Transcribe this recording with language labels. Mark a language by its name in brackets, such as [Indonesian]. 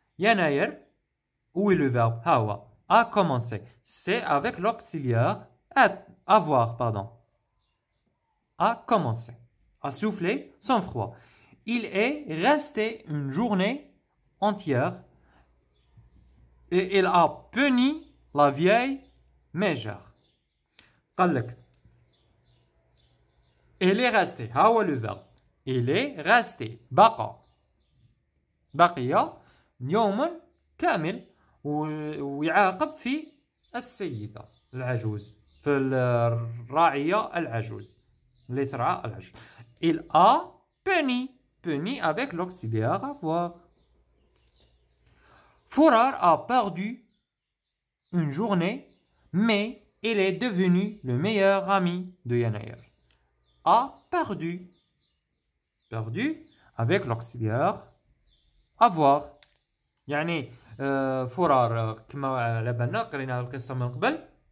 [French] يناير où est le verbe هو a commencé, c'est avec l'auxiliaire avoir, pardon. A commencé à souffler sans froid. Il est resté une journée entière et il a puni la vieille mégère. [Arabic] قال لك [French] il est resté، [Arabic] ها هو [French] le verbe il est resté، [Arabic] بقي يوم كامل ويعاقب في السيدة العجوز، في الراعية العجوز اللي ترعى العجوز. [French] il a puni avec l'auxiliaire avoir. Fourard a perdu une journée, mais il est devenu le meilleur ami de Yanaïr. A perdu avec l'auxiliaire avoir. [Arabic] يعني فورار كما على بالنا قرينا القصة من قبل.